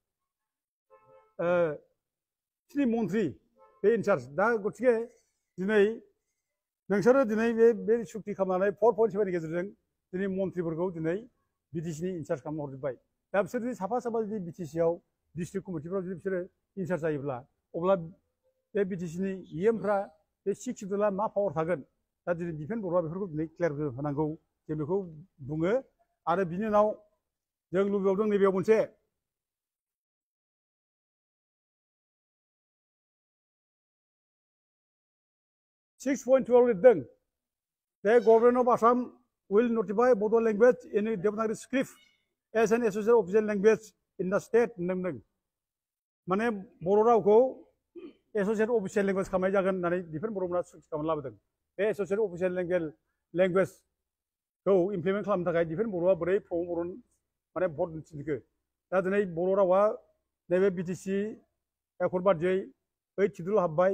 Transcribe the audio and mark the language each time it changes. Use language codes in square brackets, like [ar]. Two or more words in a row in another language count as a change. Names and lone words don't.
[brx] बिसिनि मन्थ्रि बे इनचार्ज दा गतिके दिनै नोंसोरो दिनै बे सुक्ति खालामनानै 4.7नि गेजेरजों दिनै मन्थ्रिफोरखौ दिनै बिटिसिनि इनचार्ज खालामना हरजोब्बाय दा बिसोर जुदि साफा जुदि बिटिसिआव [en] district committeeफ्राव [brx] जुदि बिसोरो इनचार्ज जायोब्ला अब्ला बे बिटिसिनि इएमफ्रा बे 6 सिडुलआ मा पावार थागोन दा दिनै दिफेन बर'आ बेफोरखौ दिनै क्लियार होनांगौ जों बेखौ बुङो आरो बिनि उनाव जों लुबैबावदों नैबेयाव मोनसे [en] (6.2) लिरदों The Government of Assam will notify Bodo language in Devanagari script as an associate official language in the state [brx] होनदों माने बर' रावखौ [en] associate official [brx] लेंगुवेज खालामनाय जागोन होननानै दिफेन बर'मोना सुक्ति खालामना लाबोदों बे [en] associate official languageखौ [brx] इमप्लिमेन्ट खालामनो थाखाय दिफेन बर'आ बोरै प्रमद बर' माने भट थिनखो दा दिनै बर' रावा नैबे बिटिसि एकर्ड बादियै 8 सिडुल हाबबाय